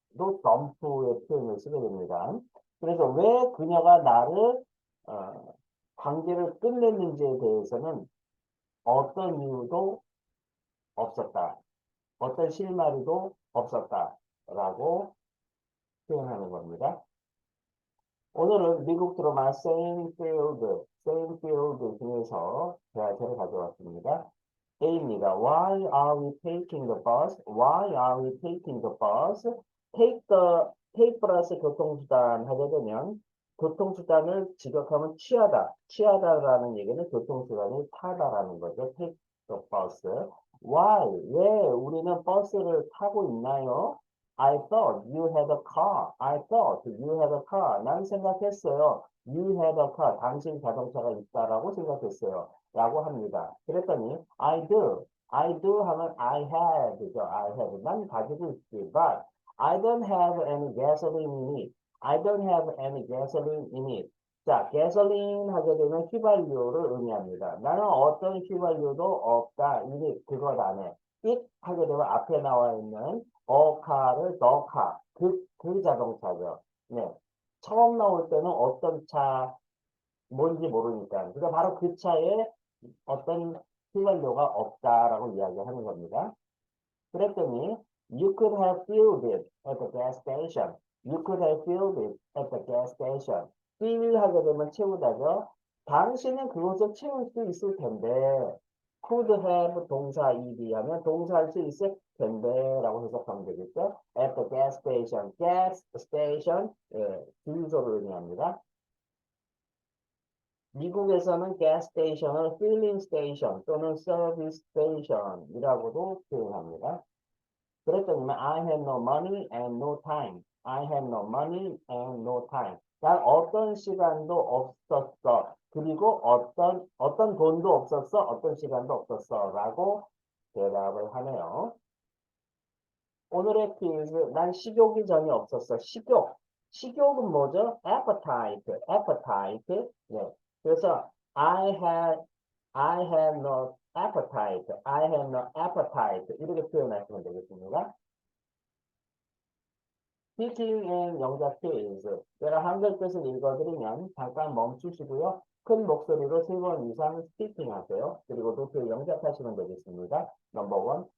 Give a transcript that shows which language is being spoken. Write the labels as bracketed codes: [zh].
[ko] 도 덤프의 표현을 쓰게 됩니다. 그래서 왜 그녀가 나를 어, 관계를 끝냈는지에 대해서는 어떤 이유도 없었다. 어떤 실마리도 없었다라고 표현하는 겁니다. 오늘은 미국 드라마 세인필드 중에서 대화를 가져왔습니다. A입니다. [en] Why are we taking the bus? Why are we taking the bus? [ko] take 플러스 교통수단 하게 되면 교통수단을 직역하면 취하다. 취하다라는 얘기는 교통수단을 타다라는 거죠. [en] take the bus. Why? [ko] 왜 우리는 버스를 타고 있나요? [en] I thought you had a car. I thought you had a car. [ko] 난 생각했어요. [en] You had a car. [ko] 당신 자동차가 있다라고 생각했어요. 라고 합니다. 그랬더니 [en] I do 하면 I had죠. I had. [ko] 난 가지고 있지. [en] But I don't have any gasoline in it. I don't have any gasoline in it. [ko] 자, gasoline 하게 되면 휘발유를 의미합니다. 나는 어떤 휘발유도 없다. 이게 그것 안에. it 하게 되면 앞에 나와 있는 car를 [en] the car. [ko] 그 자동차죠. 네. 처음 나올 때는 어떤 차, 뭔지 모르니까. 그러니까 바로 그 차에 어떤 휘발유가 없다라고 이야기하는 겁니다. 그랬더니 [en] you could have filled it at the gas station. You could have filled it at the gas station. [ko] fill 하게 되면 채우다죠. 당신은 그것을 채울 수 있을 텐데 [en] could have [ko] 동사 ed 하면 동사할 수 있을 텐데 라고 해석하면 되겠죠. [en] at the gas station. gas station [ko] 주유소를 의미합니다. 미국에서는 gas station을 filling station 또는 service station이라고도 표현합니다. 그랬더니 [en] I have no money and no time. I have no money and no time. [ko] 난 어떤 시간도 없었어. 그리고 어떤 돈도 없었어. 어떤 시간도 없었어. 라고 대답을 하네요. 오늘의 퀴즈, 난 식욕이 전혀 없었어. 식욕. 식욕은 뭐죠? appetite. appetite. 네. 그래서 [en] I had no appetite. I had no appetite. [ko] 이렇게 표현하시면 되겠습니다. [en] Speaking and [ko] 영작 퀴즈. 제가 한글 뜻을 읽어드리면 잠깐 멈추시고요. 큰 목소리로 3번 이상 스피킹 하세요. 그리고 노트 영작하시면 되겠습니다. 넘버 원.